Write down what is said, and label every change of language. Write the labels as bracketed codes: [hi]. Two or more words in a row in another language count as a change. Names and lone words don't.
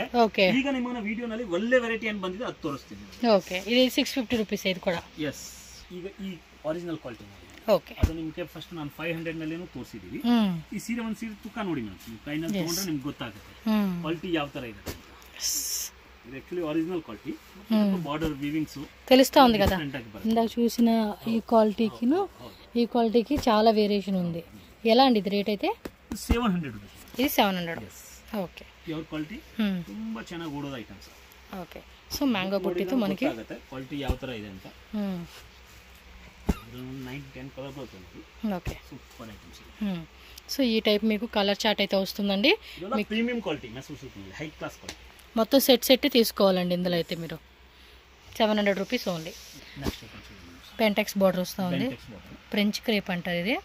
[kn] ಓಕೆ, ಈಗ ನಿಮ್ಮ ವಿಡಿಯೋನಲ್ಲಿ ಒಳ್ಳೆ ವೆರೈಟಿ ಏನ್ ಬಂದಿದೆ ಅದು ತೋರಿಸ್ತೀನಿ. ಓಕೆ, ಇದು 650 ರೂಪೀಸ್ ಇದು ಕೂಡ. ಎಸ್, ಈಗ ಈ [en] original quality. [kn] ಓಕೆ, ಅದು ನಿಮ್ಗೆ ಫಸ್ಟ್ ನಾನು 500 ನಲ್ಲೇನು ತೋರಿಸಿದೀವಿ. ಈ ಸೀರೆ ಒಂದ್ ಸೀರೆ ತೂಕ ನೋಡಿ ಮೇಡಮ್, ನೀವು ಕೈನಲ್ಲಿ ತಗೊಂಡ್ರೆ ನಿಮ್ಗೆ ಗೊತ್ತಾಗುತ್ತೆ ಕ್ವಾಲಿಟಿ ಯಾವ ತರ ಇದೆ. [te] ఇది [en] actually original quality. border weavings [te] తెలుస్తా ఉంది కదా, ఇందాక చూసిన ఈ క్వాలిటీకిను ఈ క్వాలిటీకి చాలా వేరియేషన్ ఉంది. ఎలా అండి ఇది రేట్? అయితే 700 రూపీస్. ఇది 700. ఓకే, [en] pure quality, [kn] ತುಂಬಾ ಚೆನ್ನಾಗಿ ಓಡೋದ ಐಟಮ್ಸ್. ಓಕೆ, ಸೊ ಮ್ಯಾಂಗೋ ಬುಟ್ಟಿತ್ತು మనకి ಕ್ವಾಲಿಟಿ ಯಾವ ತರ ಇದೆ ಅಂತ. [te] 9-10 కలర్ బోతుంది. ఓకే, [en] super items. [te] సో ఈ టైప్ మీకు [en] color chart [te] అయితే వస్తుందండి. [en] మీకు premium quality mesur silk high class quality. [te] మొత్తం సెట్ తీసుకోవాలండి. ఇందులో అయితే మీరు 700 [en] rupees only. Pentex border [te] వస్తుంది, [en] French crepe [te] అంటారు ఇది.